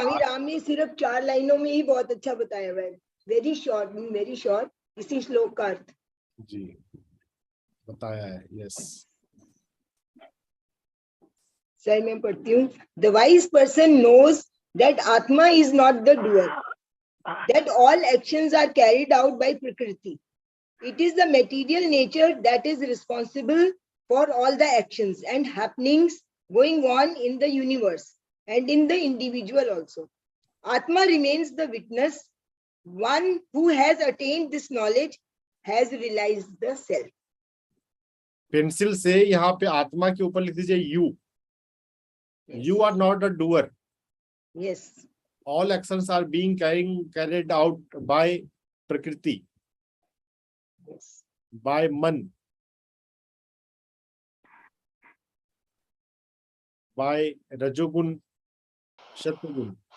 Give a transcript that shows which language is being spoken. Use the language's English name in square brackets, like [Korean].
[Hindi] स्वामी राम ने सिर्फ 4 लाइनों में ही बहुत अच्छा बताया हुआ है। [English] very short [Hindi] इसी श्लोक का अर्थ जी बताया है। यस, सर मैं पढ़ती हूँ। [English] The wise person knows that atma is not the doer, that all actions are carried out by prakriti. It is the material nature that is responsible for all the actions and happenings going on in the universe and in the individual also. Atma remains the witness. One who has attained this knowledge has realized the self. [Hindi] Pencil से यहाँ पे आत्मा के ऊपर लिख दीजिए you. [English] You are not a doer. Yes. All actions are being carried out by Prakriti. Yes. By man, by Rajogun, Shatrugun.